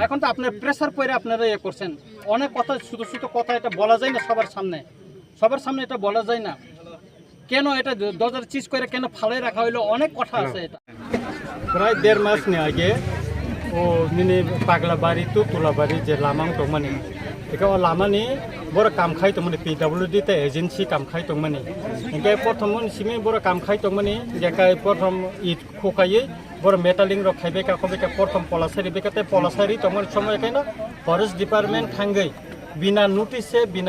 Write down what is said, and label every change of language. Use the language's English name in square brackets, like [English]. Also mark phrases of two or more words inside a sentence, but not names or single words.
[Bangla] এখন তো আপনার প্রেসার পরে আপনারা ইয়ে করছেন, অনেক কথা, ছোট ছোট কথা, এটা বলা যায় না সবার সামনে এটা বলা যায় না। কেন এটা 2025 করে কেন ফালাই রাখা হইলো, অনেক কথা আছে। এটা প্রায় 1.5 মাস আগে ও মিনি পাগলা বাড়ি তো তোলাবাড়ি যে [Bodo] লামাং দंमोन बेखौ लामानि बर' काम खाय दंमोन PWD ते एजेंसी काम खाय दंमोन इनके प्रथम सिमे बर' काम खाय दंमोन जेखाय प्रथम इट खोखायै बर' मेटालिंग रो खायबेका खबेका प्रथम पलासारि बेकाते पलासारि दंमोन समय केनो [English] forest department [Bodo] थांगै बिना नोटिस से बिना